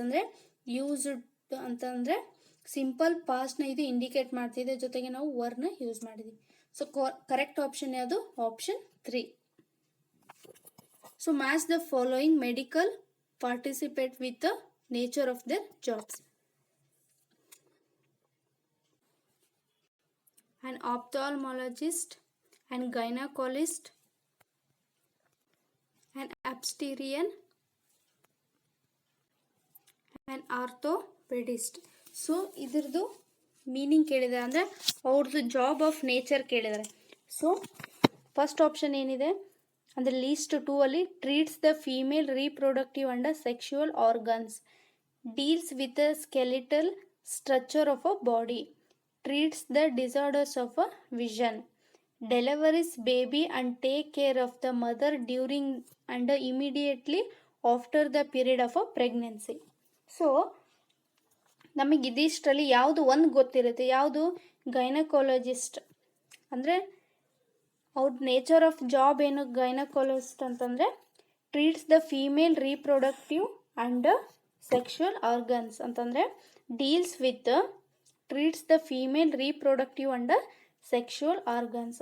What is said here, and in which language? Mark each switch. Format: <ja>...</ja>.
<kn>ಅಂದರೆ ಯೂಸ್ಡ್ ಅಂತಂದರೆ ಸಿಂಪಲ್ ಪಾಸ್ಟ್ನ ಇದು ಇಂಡಿಕೇಟ್ ಮಾಡ್ತಿದೆ, ಜೊತೆಗೆ ನಾವು ವರ್ನ ಯೂಸ್ ಮಾಡಿದ್ವಿ.</kn> <en>so correct option</en> <kn>ಯಾವುದು?</kn> <en>Option 3. So match the following medical participate with the nature of their jobs. An ophthalmologist, an gynecologist, an obstetrician, an orthopedist.</en> <kn>So ಇದ್ರದ್ದು meaning ಕೇಳಿದ್ದಾರೆ, ಅಂದರೆ ಅವ್ರದ್ದು ಜಾಬ್ ಆಫ್ ನೇಚರ್ ಕೇಳಿದ್ದಾರೆ.</kn> <en>so first option</en> <kn>ಏನಿದೆ ಅಂದರೆ</kn> <en>List 2 ಅಲ್ಲಿ treats the female reproductive and sexual organs, deals with the skeletal structure of a body, treats the disorders of a vision, delivers baby and take care of the mother during and immediately after the period of a pregnancy.</en> <kn>So ನಮಗೆ ಇದಿಷ್ಟರಲ್ಲಿ ಯಾವುದು ಒಂದು ಗೊತ್ತಿರುತ್ತೆ, ಯಾವುದು?</kn> <en>Gynaecologist.</en> <kn>ಅಂದರೆ ಅವ್ರ</kn> <en>Nature of job ಏನು gynaecologist ಅಂತಂದರೆ treats the female reproductive and sexual organs ಅಂತಂದರೆ deals with treats the female reproductive and sexual organs.</en>